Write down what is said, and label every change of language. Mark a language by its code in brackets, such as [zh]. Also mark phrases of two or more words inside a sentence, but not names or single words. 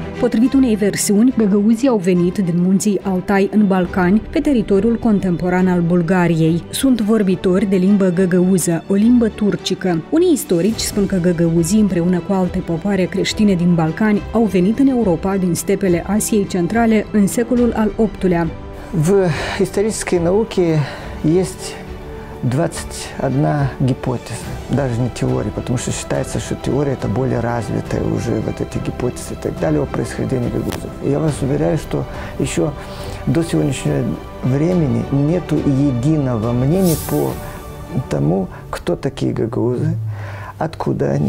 [ro] Potrivit unei versiuni, găgăuzii au venit din munții Altai în Balcani, pe teritoriul contemporan al Bulgariei. Sunt vorbitori de limbă găgăuză, o limbă turcică. Unii istorici spun că găgăuzii, împreună cu alte popoare creștine din Balcani, au venit în Europa din stepele Asiei Centrale în secolul al VIII-lea. [ru] В исторической науке есть 21 гипотеза, даже не теория, потому что считается, что теория – это более развитая уже вот эти гипотезы и так далее о происхождении гагаузов. И я вас уверяю, что еще до сегодняшнего времени нет единого мнения по тому, кто такие гагаузы, откуда они.